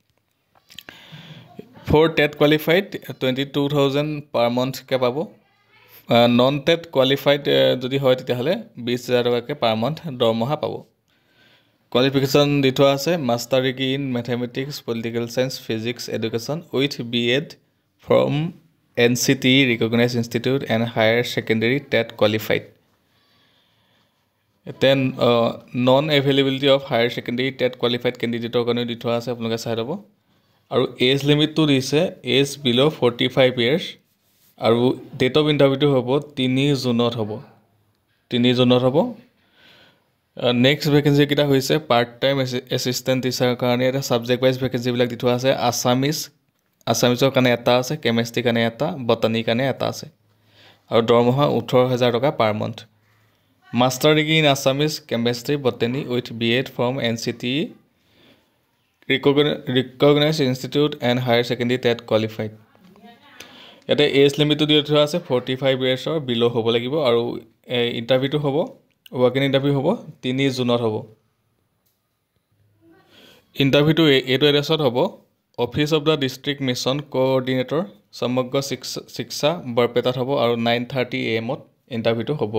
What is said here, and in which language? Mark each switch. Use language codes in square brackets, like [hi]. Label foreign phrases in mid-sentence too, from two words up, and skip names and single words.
[en] for TET qualified [as] 22,000 [en] per monthকৈ [as] পাব। [en] non TET qualified [as] যদি হয় তেতিয়াহ'লে 20,000 টকাকৈ [en] per month [as] দৰমহা পাব। [en] কোৱালিফিকেশ্যন [as] দি থোৱা আছে [en] master degree in mathematics, political science, physics, education with BEd from NCTE recognized institute and higher secondary TET qualified. Then non-availability of higher secondary TET qualified candidate [as] কাৰণে দি থোৱা আছে, আপোনালোকে চাই ল'ব। আৰু [en] age limitটো [as] দিছে [en] age below 45 years [as] আৰু [en] date of interviewটো [as] হ'ব 3 জুনত হ'ব। [en] next vacancyকেইটা [as] হৈছে [en] part time assistant teacherৰ [as] কাৰণে। এটা [en] subject wise vacancyবিলাক [as] দি থোৱা আছে। আছামিছৰ কাৰণে এটা আছে, কেমেষ্ট্ৰিৰ কাৰণে এটা, বটানীৰ কাৰণে এটা আছে আৰু দৰমহা 18,000 টকা [en] per month. master degree in Assamese, chemistry, botany with BEd ফ্ৰম NCTE recognized institute and higher secondary TET qualified. [as] ইয়াতে [en] age limitটো [as] দি থোৱা আছে 45 [en] yearsৰ below' [as] হ'ব লাগিব আৰু ইণ্টাৰভিউটো হ'ব, [en] walk in interview [as] হ'ব 3 জুনত হ'ব। ইণ্টাৰভিউটো এইটো এড্ৰেছত হ'ব [en] office of the district mission coordinator [as] সমগ্ৰ শিক্ষা বৰপেটাত হ'ব আৰু 9:30 AM ইণ্টাৰভিউটো হ'ব।